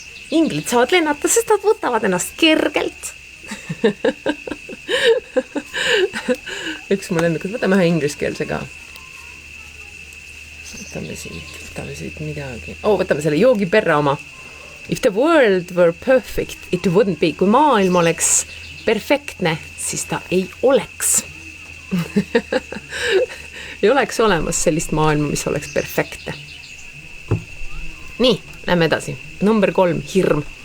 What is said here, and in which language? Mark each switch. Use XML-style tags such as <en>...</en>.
<et>Inglid saavad lennata, sest nad võtavad ennast kergelt. Üks mu lennukad. Võtame ühe ingliskeelse ka. Võtame siit midagi. Võtame selle joogi perra oma.</et> <en>If the world were perfect, it wouldn't be.</en> <et>Kui maailm oleks perfektne, siis ta ei oleks. Ei oleks olemas sellist maailma, mis oleks perfektne. Nii, lähme edasi. Number 3, hirm.</et>